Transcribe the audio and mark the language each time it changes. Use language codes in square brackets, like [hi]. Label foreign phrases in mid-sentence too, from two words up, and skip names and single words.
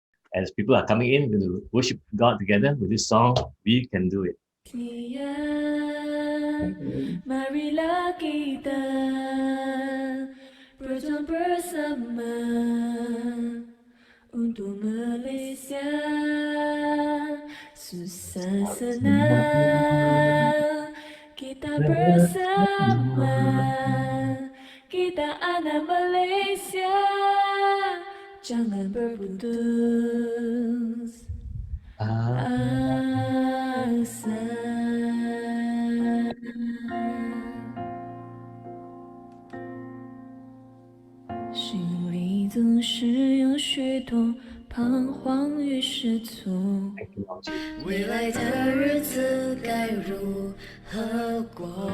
[en] As people are coming in, we're going to worship God together with this song, We Can Do It. [ms] Marilah kita berjuang bersama untuk Malaysia. Susah senang kita bersama, kita anak Malaysia. Jangan berputus asa. [zh] 心里总是有许多彷徨与失措， [en] Thank you, Lord Jesus. [zh] 未来的日子该如何过？